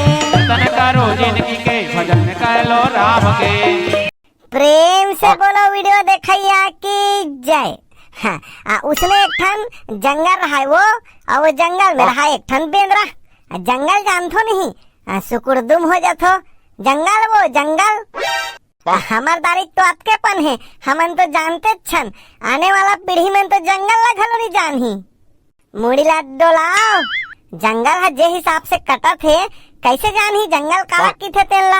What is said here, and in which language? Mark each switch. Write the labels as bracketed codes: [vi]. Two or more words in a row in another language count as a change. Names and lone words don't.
[hne] जतन करो जिंदगी के भजन कर लो राम के। प्रेम से बोलो वीडियो देखैया की जय। हाँ, उसमें एक ठन जंगल रहा है वो, और वो जंगल में रहा एक ठन बेंदरा। जंगल जानथो नहीं, सुकुरदुम हो जाथो जंगल। वो जंगल हमार दारिक तो आपके पन है, हमन तो जानते छन। आने वाला पीढ़ी में तो जंगल ला घलो नहीं जानही। मुड़ी ला डोलाओ, जंगल है जे हिसाब से कटा थे, कैसे जानही जंगल काला की थे तेला।